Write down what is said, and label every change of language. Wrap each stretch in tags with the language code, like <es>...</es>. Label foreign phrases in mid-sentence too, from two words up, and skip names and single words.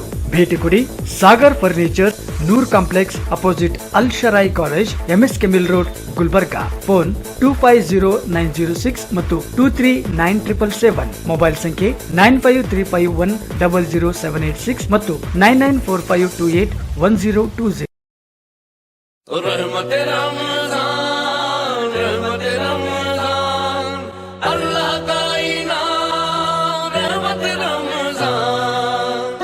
<kn>ಭೇಟಿ ಕೊಡಿ ಸಾಗರ್ ಫರ್ನಿಚರ್, ನೂರ್ ಕಾಂಪ್ಲೆಕ್ಸ್ ಅಪೋಸಿಟ್ ಅಲ್ ಶರಾಯಿ ಕಾಲೇಜ್, ಎಂಎಸ್ ಕೆಮಿಲ್ ರೋಡ್, ಗುಲ್ಬರ್ಗಾ. ಫೋನ್ 250906 ಮತ್ತು 239777. ಮೊಬೈಲ್ ಸಂಖ್ಯೆ 9535100786 ಮತ್ತು 9945281020.</kn> <ur>رحمت رمضان، رحمت رمضان، اللہ کا انعام، رحمت رمضان.</ur>